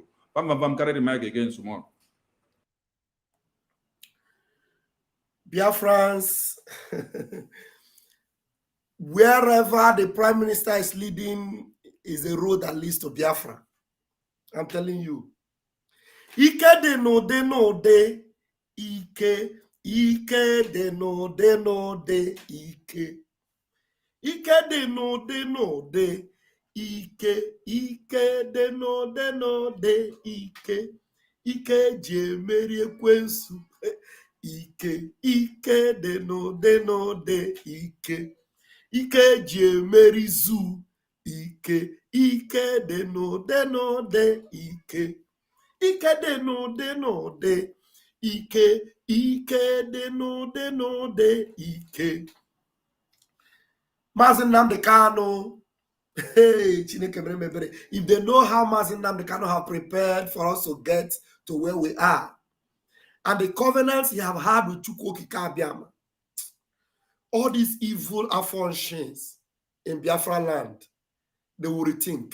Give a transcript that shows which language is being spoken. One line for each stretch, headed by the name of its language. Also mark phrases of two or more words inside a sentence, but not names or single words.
English: Bam, carry the mic again, Sumon. Biafrans, wherever the Prime Minister is leading is a road that leads to Biafra. I'm telling you.
Igbo: Ike de no de, Ike de no de, Ike. Ike de no de, Ike de no de, Ike. Ike je meri ekwensu. Ike de no de, Ike. Ike je meri zu. Ike de no de, Ike. Ike de no de, Ike de no de, Ike.
English: Mazen Namdekano. Hey, if they know how Mazen Namdekano have prepared for us to get to where we are, and the covenants he have had with Chukwuokike Abiama, all these evil affirmations in Biafra land, they will rethink.